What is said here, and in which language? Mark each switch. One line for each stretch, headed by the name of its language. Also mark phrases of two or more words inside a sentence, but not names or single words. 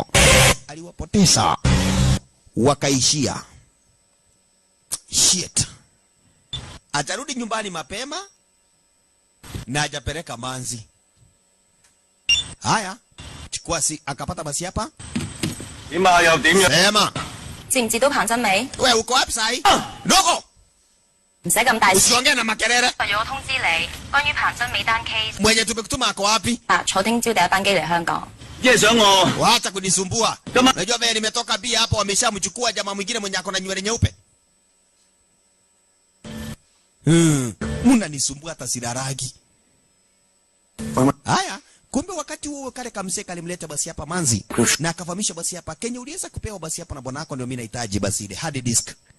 Swahili: Aliwapoteza. Wakaishia.
English: Shit.
Swahili: Atarudi nyumbani mapema na hajapeleka manzi. Haya, chukua akapata basi hapa. Sema.
Cantonese: 知唔知道彭真美？
Swahili: Wewe uko wapi sasa hivi? Dogo.
Cantonese: 唔使咁大聲。
Swahili: Usiongee na makelele.
Cantonese: 為咗通知你，關於彭真美單 case。
Swahili: Mwenye tumekutuma ako wapi?
Cantonese: 坐聽朝第一班機嚟香港。
Swahili: Waacha kunisumbua. Unajua wewe nimetoka bia hapo wameshamchukua jamaa mwingine mwenye ako na nywele nyeupe. Mnanisumbua hata sidaragi. Haya, kumbe wakati huo kale kamseka alimleta basi hapa manzi na akafahamisha basi hapa Kenya uliweza kupewa basi hapa na bwana wako ndio mimi nahitaji basi ile
English: hard disk.